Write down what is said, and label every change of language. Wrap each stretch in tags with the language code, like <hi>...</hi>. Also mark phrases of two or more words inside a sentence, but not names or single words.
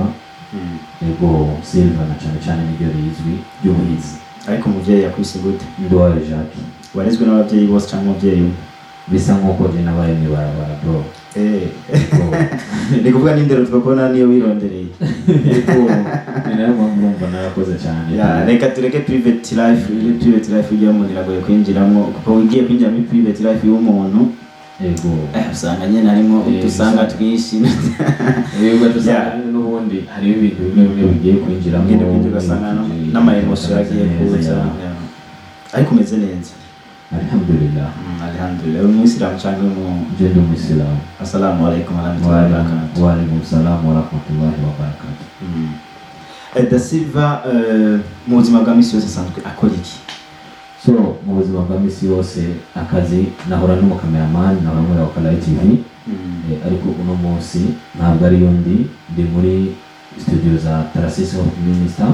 <rn>Yego, Silva na cyane niryo rizwi ry'ubuhizi. Ariko muvyeyi yakwise gute? Ndowayo Jacques. Warezwe n'abavyeyi bose cyangwa muvyeyi? Bisa nkuko je nabaye ni barabara bro. Ni kuvuga n'indero twakona niyo wirondereye. Yego, ni nayo mpamvu narakoze cyane. Ya, reka tureke</rn> <en>private life</en> <rn>y'umuntu iragoye kwinjiramo, kuko ugiye kwinjira muri</rn> <en>private life</en> <rn>y'umuntu. Yego. Usanga nyene harimo udusanga twinshi. Yego, dusanga n'ubundi hari ibintu bimwe bigiye kwinjiramo. Ngende kwinjira n'ama emotion yagiye kuza. Ariko umeze neza. Alhamdulillah. Alhamdulillah. Umuislamu cyangwa Jendo Muislamu.</rn> <ar>السلام عليكم ورحمة الله وبركاته. وعليكم السلام ورحمة الله وبركاته.</ar> <rn>Da Silva mu buzima bwa misi yose asanzwe akora iki? So mu buzima bwa misi yose akazi nahora n'umukameraman nahora muri Wakala TV. Ariko uno munsi ntabwo ari yundi ndi muri studio za Tasiso Minister.</rn>